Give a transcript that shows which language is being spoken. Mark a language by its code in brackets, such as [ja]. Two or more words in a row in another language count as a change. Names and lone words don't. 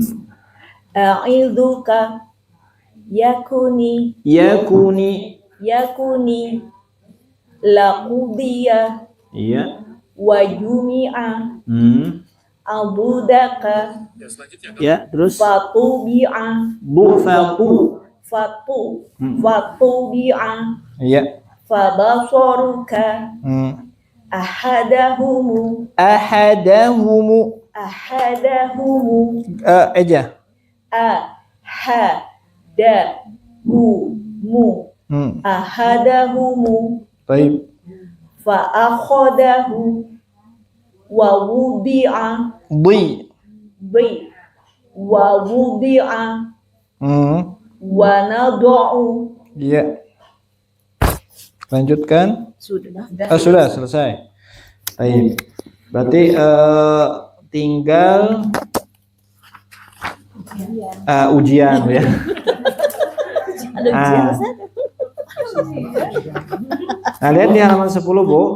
[ar] أعيذك يكوني Yakuni. لقضيا [id] Iya. [ar] وجمع Hmm. أبدك [id] Ya, terus [ar] فطبع Hmm. فطبع [id] Iya. [ar] فبصرك Hmm. أحدهم أحدهم. Ejah. أحدهم Hmm. أحدهم [id] Baik. [ar] فأخذه ووضع Di. ووضع وندعو. [id] Iya. Lanjutkan. Sudah. Sudah selesai. Baik. Berarti tinggal ujian ya. Ada ujian Ustaz? Nah, lihat di halaman 10, Bu.